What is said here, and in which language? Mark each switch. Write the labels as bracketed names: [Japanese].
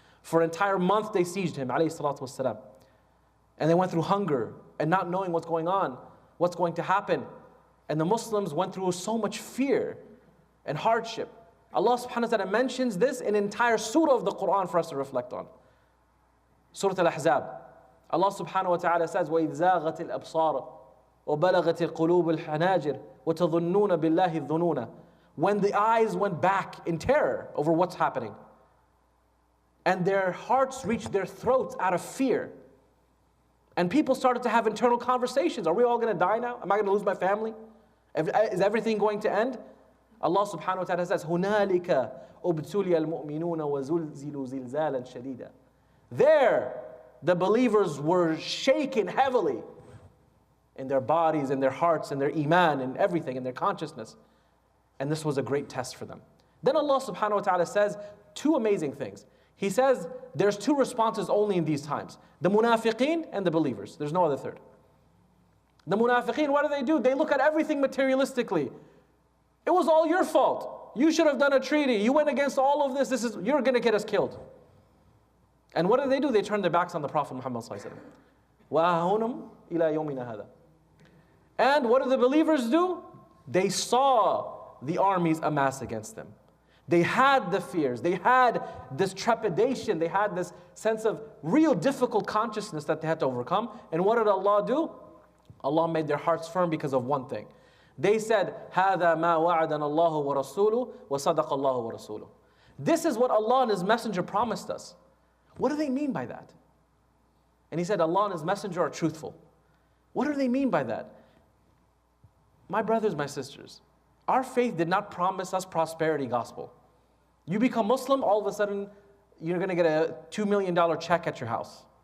[English] For an entire month they sieged him, alayhi salatu wasalam. And they went through hunger, and not knowing what's going on, what's going to happen. And the Muslims went through so much fear and hardship. Allah subhanahu wa ta'ala mentions this in an entire surah of the Quran for us to reflect on. Surah Al-Ahzab. [Arabic] Allah subhanahu wa ta'ala says, وَإِذْ زَاغَتِ الْأَبْصَارُ وَبَلَغَتِ الْقُلُوبُ الْحَنَاجِرُ وَتَظُنُّونَ بِاللَّهِ الظُّنُونَ. [English] When the eyes went back in terror over what's happening, and their hearts reached their throats out of fear, and people started to have internal conversations. Are we all going to die now? Am I going to lose my family? Is everything going to end? [Arabic] Allah subhanahu wa ta'ala says, هُنَالِكَ أُبْتُلِيَ الْمُؤْمِنُونَ وَزُلْزِلُوا زِلْزَالًا شَدِيدًا. [English] There, the believers were shaken heavily in their bodies, in their hearts, in their iman, in everything, in their consciousness. And this was a great test for them. Then Allah subhanahu wa ta'ala says two amazing things. He says there's two responses only in these times. The munafiqeen and the believers. There's no other third. The munafiqeen, what do? They look at everything materialistically. It was all your fault. You should have done a treaty. You went against all of this. You're going to get us killed. And what do? They turn their backs on the Prophet Muhammad sallallahu alaihi wasallam. [Arabic] إِلَى يَوْمِنَا هَذَا. [English] And what do the believers do? They saw the armies amass against them. They had the fears. They had this trepidation. They had this sense of real difficult consciousness that they had to overcome. And what did Allah do? Allah made their hearts firm because of one thing. They said, [Arabic] هَذَا مَا وَعَدَنَ اللَّهُ وَرَسُولُهُ وَصَدَقَ اللَّهُ وَرَسُولُهُ. [English] This is what Allah and His Messenger promised us. What do they mean by that? And He said, Allah and His Messenger are truthful. What do they mean by that? My brothers, my sisters, our faith did not promise us prosperity gospel. You become Muslim, all of a sudden, you're going to get a $2 million check at your house.